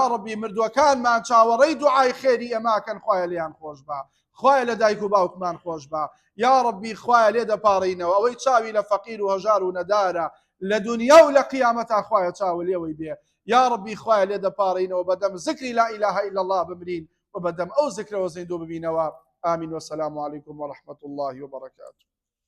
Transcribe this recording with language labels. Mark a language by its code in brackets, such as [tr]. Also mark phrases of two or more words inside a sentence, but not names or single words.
[ckb] ربی مردووەکانمان چاوەڕێی دوعای خێری ئەماکەن خوایە لیان خۆش بە خوایە لە دایک و باوکمان خۆش بە [ar] یا ربی [ckb] خوایە لێ دەپاڕینەوە ئەوەی چاوی لە فەقیر و هەژار و نەدارە لە دنیا و لە قیامەتا خوایە چاوە لێوەی بێ [ar] یا ربی [ckb] خوایە لێ دەپاڕینەوە بەدەم زکری [ar] لا إله إلا الله [ckb] بمرین و بەدەم ئەو زکرەوە زیندوو ببینەوە [ar] آمین والسلام عليكم ورحمة الله وبركاته